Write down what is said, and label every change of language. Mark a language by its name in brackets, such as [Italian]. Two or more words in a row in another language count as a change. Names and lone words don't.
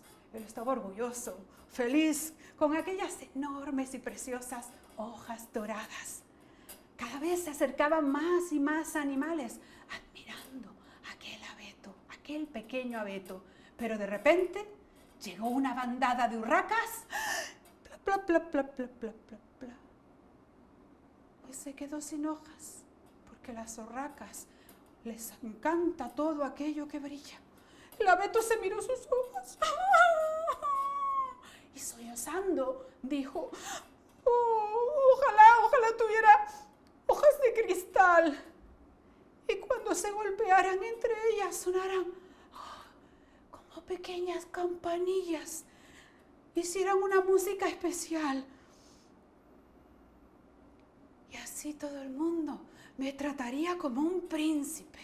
[Spanish] Él estaba orgulloso, feliz, con aquellas enormes y preciosas hojas doradas. Cada vez se acercaban más y más animales, admirando aquel abeto, aquel pequeño abeto. Pero de repente llegó una bandada de urracas. Pla, pla, pla, pla, pla, pla, pla. Pues se quedó sin hojas, porque las urracas les encanta todo aquello que brilla. El abeto se miró sus hojas y sollozando dijo, ojalá tuviera hojas de cristal y cuando se golpearan entre ellas sonaran como pequeñas campanillas, hicieran una música especial y así todo el mundo me trataría como un príncipe.